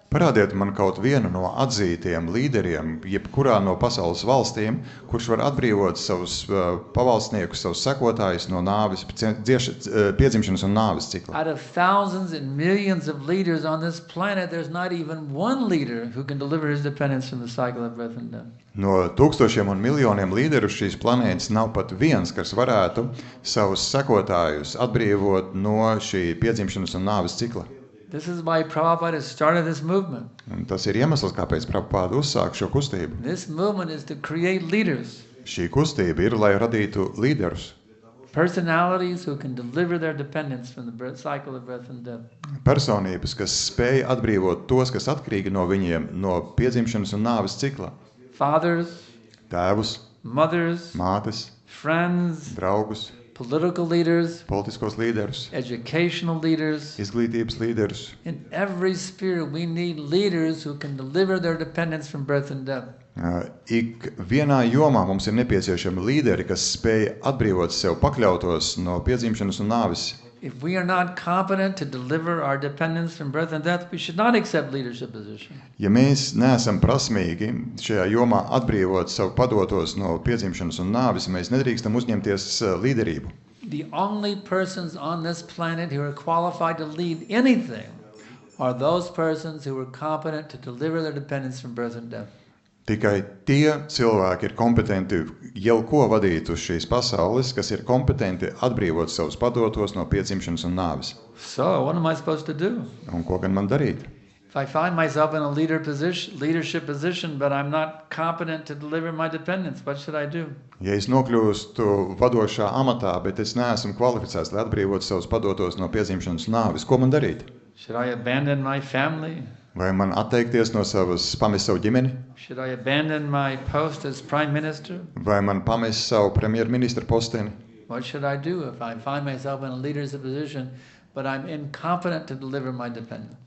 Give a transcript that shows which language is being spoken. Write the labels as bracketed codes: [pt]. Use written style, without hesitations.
[lv] Parādiet man kaut vienu no atzītiem līderiem, jebkurā no pasaules valstīm, kurš var atbrīvot savus pavalstniekus, savus sekotājus no nāves, piedzimšanas un nāves cikla. [en] Out of thousands and millions of leaders on this planet, there's not even one leader who can deliver his dependents from the cycle of birth and death. [lv] No tūkstošiem un miljoniem līderu šīs planētas nav pat viens, kas varētu savus sekotājus atbrīvot no šī piedzimšanas un nāves cikla. [en] This is why Prabhupada has started this movement. [lv] Un tas ir iemesls, kāpēc Prabhupāda uzsāk šo kustību. [en] This movement is to create leaders, [lv] Šī kustība ir, lai radītu līderus, [en] personalities who can deliver their dependents from the cycle of birth and death. [lv] personības, kas spēj atbrīvot tos, kas atkarīgi no viņiem, no piedzimšanas un nāves cikla. [en] Fathers, [lv] Tēvus, [en] mothers, [lv] mātes, [en] friends, [lv] draugus, [en] political leaders, [lv] politiskos līderus, [en] educational leaders. [lv] izglītības līderus. [en] In every sphere, we need leaders who can deliver their dependents from birth and death. [lv] Ik vienā jomā mums ir nepieciešami līderi, kas spēj atbrīvot sev pakļautos no piedzimšanas un nāves. [en] If we are not competent to deliver our dependents from birth and death, we should not accept leadership position. [lv] Ja mēs neesam prasmīgi šajā jomā atbrīvot sev padotos no piedzimšanas un nāves, mēs nedrīkstam uzņemties līderību. [en] The only persons on this planet who are qualified to lead anything are those persons who are competent to deliver their dependents from birth and death. [lv] Tikai tie cilvēki ir kompetenti jau ko vadīt uz šīs pasaules, kas ir kompetenti atbrīvot savus padotos no piedzimšanas un nāves. [en] So, what am I supposed to do? [lv] Un ko gan man darīt? [en] If I find myself in a leadership position, but I'm not competent to deliver my dependents, what should I do? [lv] Ja es nokļūstu vadošā amatā, bet es neesmu kvalificēts, lai atbrīvotu savus padotos no piedzimšanas un nāves, ko man darīt? [en] Should I abandon my family? [lv] Vai man atteikties no pamest savu ģimeni? [en] Should I abandon my post as prime minister? [lv] Vai man pamest savu premjerministra posteni? [en] What should I do if I find myself in a leadership position, but I'm incompetent to deliver my dependents?